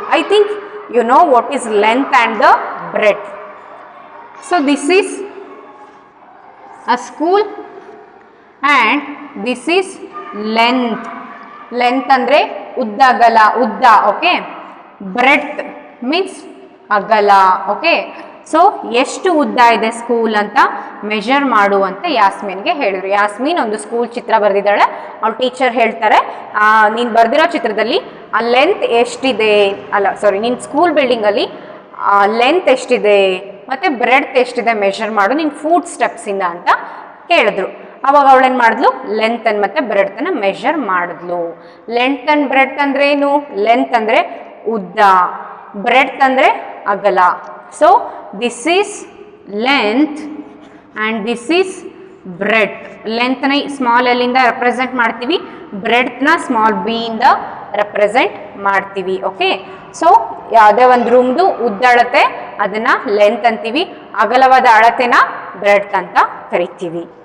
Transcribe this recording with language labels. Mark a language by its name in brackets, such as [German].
[English] I think you know what is length and the breadth. So this is a school and this is length. [Kannada] Length andre udda agala, udda. Okay, breadth means agala. Okay, so ಎಷ್ಟು ಉದ್ದ ಇದೆ school ಅಂತ measure ಮಾಡು ಅಂತ ಯಾಸ್ಮಿನ್ಗೆ ಹೇಳಿದ್ರು. ಯಾಸ್ಮಿನ್ ಒಂದು school ಚಿತ್ರ ಬರೆದಿದ್ದಾಳೆ. ಅವ್ರ teacher ಹೇಳ್ತಾರೆ, ನೀನು ಬರೆದಿರೋ ಚಿತ್ರದಲ್ಲಿ ಆ ಲೆಂತ್ ಎಷ್ಟಿದೆ, ಅಲ್ಲ ಸಾರಿ, ನಿನ್ನ ಸ್ಕೂಲ್ ಬಿಲ್ಡಿಂಗಲ್ಲಿ ಲೆಂತ್ ಎಷ್ಟಿದೆ ಮತ್ತು ಬ್ರೆಡ್ತ್ ಎಷ್ಟಿದೆ ಮೆಜರ್ ಮಾಡು ನಿನ್ನ ಫೂಟ್ ಸ್ಟೆಪ್ಸಿಂದ ಅಂತ ಕೇಳಿದ್ರು. ಅವಾಗ ಅವಳೇನು ಮಾಡಿದ್ಲು, ಲೆಂತ್ ಮತ್ತು ಬ್ರೆಡ್ತನ್ನು ಮೆಜರ್ ಮಾಡಿದ್ಲು. ಲೆಂತ್ ಆ್ಯಂಡ್ ಬ್ರೆಡ್ತ್ ಅಂದರೆ ಏನು? ಲೆಂತ್ ಅಂದರೆ ಉದ್ದ, ಬ್ರೆಡ್ತ್ ಅಂದರೆ ಅಗಲ. [English] So this is length and this is breadth. [Kannada] Length ನ ಸ್ಮಾಲ್ ಎಲ್ ಇಂದ ರೆಪ್ರೆಸೆಂಟ್ ಮಾಡ್ತೀವಿ, ಬ್ರೆಡ್ತ್ ನ ಸ್ಮಾಲ್ ಬಿ ಇಂದ ರೆಪ್ರೆಸೆಂಟ್ ಮಾಡ್ತೀವಿ. ಓಕೆ, ಸೊ ಯಾವುದೇ ಒಂದು ರೂಮ್ದು ಉದ್ದ ಅಳತೆ ಅದನ್ನ ಲೆಂತ್ ಅಂತೀವಿ, ಅಗಲವಾದ ಅಳತೆನ ಬ್ರೆಡ್ತ್ ಅಂತ ಕರಿತೀವಿ.